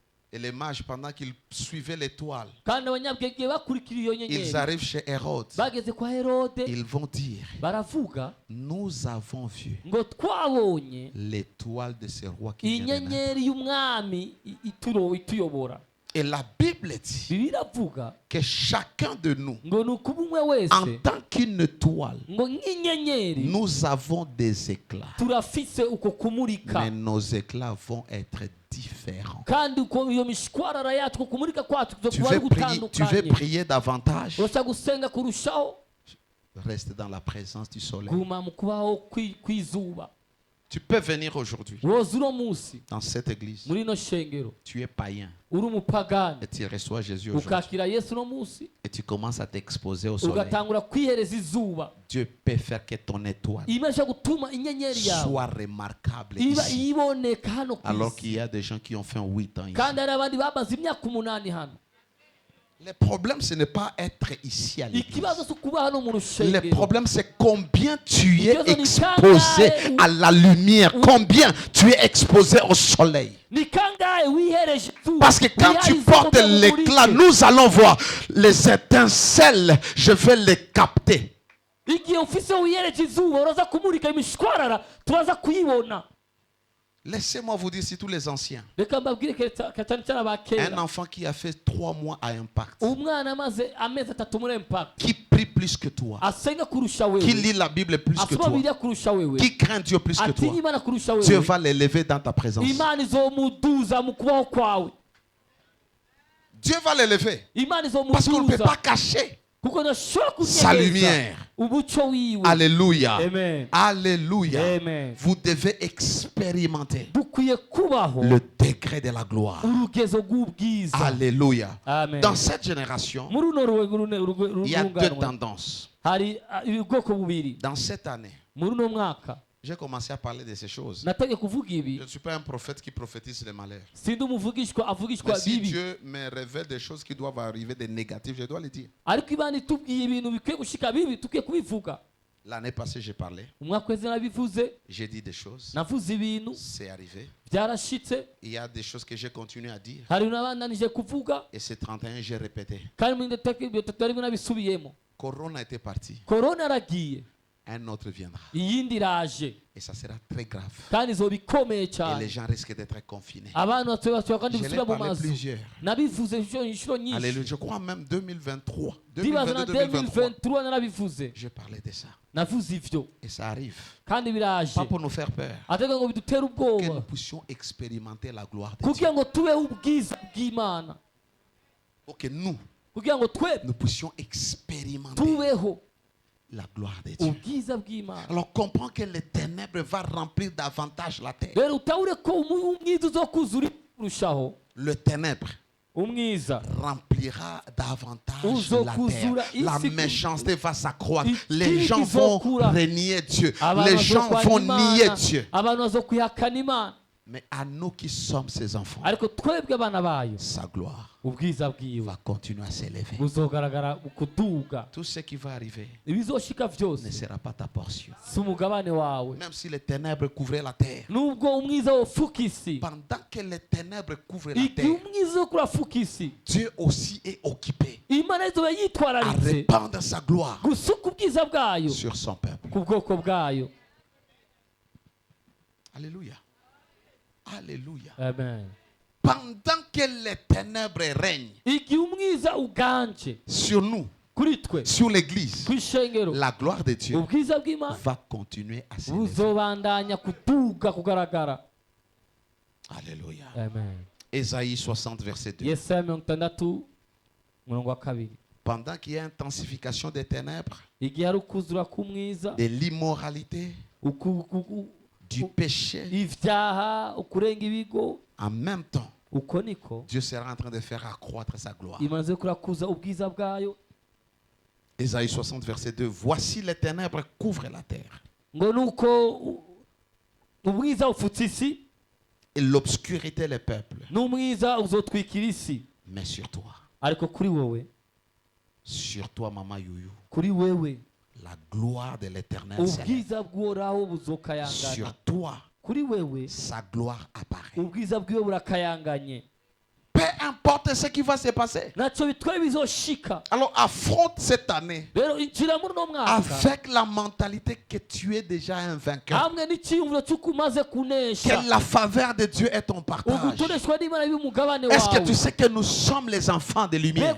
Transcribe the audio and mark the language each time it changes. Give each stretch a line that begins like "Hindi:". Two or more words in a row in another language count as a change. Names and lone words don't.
French: Et les mages, pendant qu'ils suivaient l'étoile,
Rundi: kandi abanyabwenge bakurikira iyo
French: ils
Rundi: nyenyeri
French: arrivent chez Hérode.
Rundi: bageze kwa Herode
French: Ils vont dire,
Rundi: baravuga
French: nous avons vu
Rundi: ngo twabonye
French: l'étoile de ce roi qui vient de naître.
Rundi: inyenyeri y'umwami ituyobora.
French: Et la Bible dit
Rundi: Bibiliya iravuga
French: que chacun de nous,
Rundi: ngo ni ukuba umwe
French: en
Rundi: wese
French: tant qu'une étoile,
Rundi: ngo nk'inyenyeri
French: nous avons des éclats.
Rundi: turafise uko kumurika,
French: Mais nos éclats vont être différents.
Rundi: kandi uko iyo mishwarara yacu uko kumurika kwacu
French: Tu
Rundi: kuzokuba ari
French: veux
Rundi: gutandukanye.
French: prier davantage?
Rundi: urashaka gusenga kurushaho,
French: Reste dans la présence du soleil.
Rundi: guma mu kubaho kw'izuba.
French: Tu peux venir aujourd'hui
Rundi: woza uno munsi
French: dans cette église.
Rundi: muri ino shengero
French: Tu es païen
Rundi: uri umupagani
French: et tu reçois Jésus aujourd'hui.
Rundi: ukakira Yesu uno munsi
French: Et tu commences à t'exposer au soleil.
Rundi: ugatangura kwihereza izuba.
French: Dieu peut faire que ton étoile
Rundi: Imana ishobora gutuma inyenyeri yawe
French: soit remarquable
Rundi: iba
French: ici.
Rundi: iboneka hano ku
French: Alors
Rundi: isi,
French: qu'il y a des gens qui ont fait 8 ans ici.
Rundi: kandi hari abandi bamaze imyaka 8 hano.
French: Le problème, ce n'est pas être ici à l'église.
Rundi: Ikibazo si ukuba hano mu
French: Le
Rundi: rushengero.
French: problème, c'est combien tu es
Rundi: Ikibazo ni
French: exposé
Rundi: kangahe
French: à la lumière. Combien tu es exposé au soleil.
Rundi: Ni kangahe wihereje izuba,
French: Parce que quand tu
Rundi: wihaye
French: portes
Rundi: izuba
French: l'éclat,
Rundi: umurike.
French: nous allons voir les étincelles. Je vais les capter.
Rundi: Igihe ufise wihereje izuba uraza kumurika imishwarara turaza kuyibona.
French: Laissez-moi vous dire, si tous les anciens,
Rundi: Reka mbabwire cyane cyane
French: un
Rundi: abakera,
French: enfant qui a fait 3 mois à Impact,
Rundi: umwana amaze amezi 3 muri Impact
French: qui prie plus que toi,
Rundi: asenga kurusha
French: qui
Rundi: wewe,
French: lit la Bible plus que
Rundi: asoma
French: toi,
Rundi: Bibiliya kurusha wewe,
French: qui craint Dieu plus que
Rundi: atinya
French: toi,
Rundi: Imana kurusha
French: Dieu
Rundi: wewe,
French: va l'élever dans ta présence.
Rundi: Imana izomuduza mu kubaho kwawe.
French: Dieu va l'élever.
Rundi: Imana
French: Parce qu'on ne peut
Rundi: izomuduza
French: pas cacher
Rundi: kuko ntashobora
French: sa
Rundi: kunyegeza
French: lumière.
Rundi: umucyo wiwe.
French: Alléluia.
Rundi: Amen.
French: Alléluia.
Rundi: Amen.
French: Vous devez expérimenter
Rundi: Dukwiye kubaho
French: le degré de la gloire.
Rundi: urugezo rw'ubwiza.
French: Alléluia.
Rundi: Amen.
French: Dans cette génération,
Rundi: Muri uno
French: il y a 2
Rundi: rungano
French: tendances.
Rundi: hari ubwoko bubiri.
French: Dans cette année,
Rundi: Muri uno mwaka
French: j'ai commencé à parler de ces choses.
Rundi: natangiye kuvuga
French: Je
Rundi: ibi,
French: ne suis pas un prophète qui prophétise le malheur.
Rundi: sindi umuvugishwa avugishwa
French: Mais si
Rundi: bibi,
French: Dieu me révèle des choses qui doivent arriver, des négatifs, je dois les dire.
Rundi: ariko Imana itubwiye ibintu bikwiye gushika bibi tukwiye kubivuga.
French: L'année passée, j'ai parlé.
Rundi: Umwaka wese nabivuze,
French: J'ai dit des choses.
Rundi: navuze ibintu
French: C'est arrivé.
Rundi: byarashitse,
French: Il y a des choses que j'ai continué à dire.
Rundi: hari n'abandanije kuvuga,
French: Et ces 31, j'ai répété.
Rundi: kandi muri ndetse arimo nabisubiyemo.
French: Corona était parti.
Rundi: Korona aragiye,
French: Un autre viendra.
Rundi: iyindi iraje,
French: Et ça sera très grave.
Rundi: kandi izoba ikomeye
French: Et les
Rundi: cyane.
French: gens risquent d'être confinés.
Rundi: Abantu bashobora kandi
French: Je l'ai
Rundi: gusubira mu
French: parlé
Rundi: mazu.
French: plusieurs.
Rundi: Nabivuze inshuro nyinshi,
French: Alléluia. Je crois même 2023.
Rundi: ndibaza na 2022-2023. 2023 narabivuze,
French: Je parlais de ça.
Rundi: navuze ivyo,
French: Et ça arrive.
Rundi: kandi biraje,
French: Pas pour nous faire peur.
Rundi: atega ngo bidutere
French: Que nous
Rundi: ubwoba,
French: puissions expérimenter la gloire de Dieu.
Rundi: kugira ngo tubeho ubwiza bw'Imana,
French: Pour que nous
Rundi: kugira ngo twebwe
French: puissions expérimenter
Rundi: tubeho
French: la gloire de Dieu.
Rundi: ubwiza bw'Imana.
French: Alors comprends que les ténèbres vont remplir davantage la terre.
Rundi: Rero utahure ko umwiza uzokuzura kurushaho,
French: Le ténèbre
Rundi: umwiza
French: remplira davantage la
Rundi: uzokuzura
French: terre. La
Rundi: isi
French: méchanceté va s'accroître.
Rundi: Ikibi
French: Les gens vont
Rundi: kizokura.
French: renier Dieu.
Rundi: abantu
French: Les gens vont
Rundi: bazokwanga
French: nier
Rundi: Imana,
French: Dieu.
Rundi: abantu bazokwihakana Imana,
French: Mais à nous qui sommes ses enfants,
Rundi: ariko twebwe abana bayo
French: sa gloire
Rundi: ubwiza bwiwe
French: va continuer à s'élever.
Rundi: buzogaragara mu kuduga.
French: Tout ce qui va arriver
Rundi: Ibizoshika
French: ne
Rundi: vyose
French: sera pas ta portion.
Rundi: si umugabane wawe,
French: Même si les ténèbres couvraient la terre.
Rundi: nubwo umwiza wofuka isi.
French: Pendant que les ténèbres couvrent la
Rundi: Igihe
French: terre,
Rundi: umwiza wo kurafuka isi,
French: Dieu aussi est occupé
Rundi: Imana izoba
French: à
Rundi: yitwararitse
French: répandre sa gloire
Rundi: gusuka ubwiza bwayo
French: sur son peuple.
Rundi: ku bwoko bwayo.
French: Alléluia. Alléluia.
Rundi: Amen.
French: Pendant que les ténèbres règnent
Rundi: Igihe umwiza uganje
French: sur nous,
Rundi: kuri twe
French: sur l'église,
Rundi: ku ishengero,
French: la gloire de Dieu
Rundi: ubwiza bw'Imana
French: va continuer à s'élever.
Rundi: buzobandanya kuduga kugaragara.
French: Alléluia.
Rundi: Amen.
French: Ésaïe 60, verset 2.
Rundi: Yesaya 60 umurongo wa 2.
French: Pendant qu'il y a intensification des ténèbres,
Rundi: Igihe hari ukuzura k'umwiza,
French: de l'immoralité, du péché,
Rundi: ivyaha, ukurenga ibigo,
French: en même temps,
Rundi: uko niko
French: Dieu sera en train de faire accroître sa gloire.
Rundi: imaze kurakuza ubwiza bwayo.
French: Ésaïe 60, verset 2. Voici les ténèbres couvrent la terre.
Rundi: Ngo nuko ubwiza ufutse isi,
French: Et l'obscurité les peuples.
Rundi: n'umwiza uzotwikira isi.
French: Mais sur toi,
Rundi: Ariko kuri wowe,
French: Maman Youyou,
Rundi: kuri wewe,
French: la gloire de l'éternel s'élève.
Rundi: ubwiza bw'Uhoraho buzokayangana.
French: Sur toi,
Rundi: Kuri wewe,
French: sa gloire apparaît.
Rundi: ubwiza bwiwe burakayanganye.
French: Peu importe ce qui va se passer. Alors affronte cette année avec la mentalité que tu es déjà un vainqueur. Que la faveur de Dieu est ton partage. Est-ce que tu sais que nous sommes les enfants de lumière?